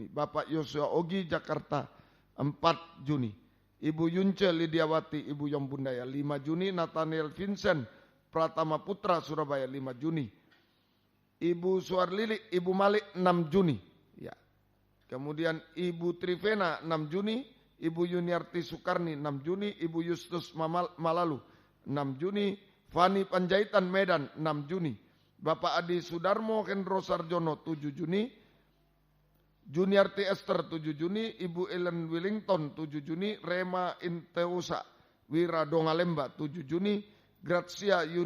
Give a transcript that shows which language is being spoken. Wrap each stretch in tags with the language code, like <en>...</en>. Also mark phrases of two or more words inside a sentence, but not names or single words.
<id>Bapak Yosua Ogi Jakarta 4 Juni. Ibu Yunce Lidiawati Ibu Yombundaya 5 Juni. Nathaniel Vincent Pratama Putra Surabaya 5 Juni. Ibu Suarlili Ibu Malik 6 Juni. Ya. Kemudian Ibu Trivena 6 Juni, Ibu Yuniarti Sukarni 6 Juni, Ibu Justus Malalu 6 Juni, Fani Panjaitan Medan 6 Juni, Bapak Adi Sudarmo Hendro Sarjono 7 Juni, Juniarti Esther 7 Juni, Ibu Ellen Wellington 7 Juni, Rema Inteusa Wira Dongalemba 7 Juni, Grazia</id>